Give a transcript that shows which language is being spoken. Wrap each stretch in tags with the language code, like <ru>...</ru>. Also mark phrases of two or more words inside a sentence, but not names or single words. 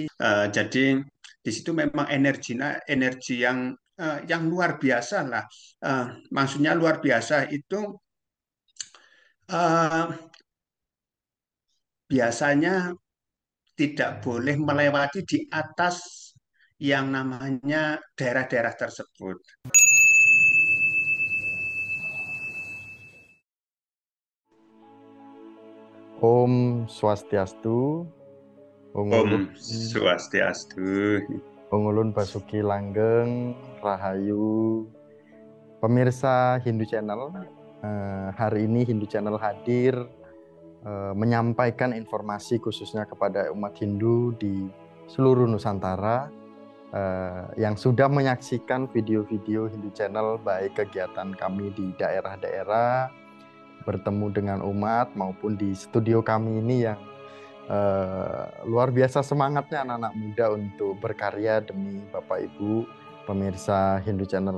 <id>Jadi di situ memang energi yang luar biasa lah. Maksudnya luar biasa itu eh, biasanya tidak boleh melewati di atas yang namanya daerah-daerah tersebut.</id> <ban>Om Swastiastu, Ongulun, Om Swastiastu. Ongulun Basuki Langgeng, Rahayu.</ban> <id>Pemirsa Hindu Channel, hari ini Hindu Channel hadir menyampaikan informasi khususnya kepada umat Hindu di seluruh Nusantara yang sudah menyaksikan video-video Hindu Channel, baik kegiatan kami di daerah-daerah, bertemu dengan umat, maupun di studio kami ini yang luar biasa semangatnya anak-anak muda untuk berkarya demi Bapak Ibu pemirsa Hindu Channel.</id>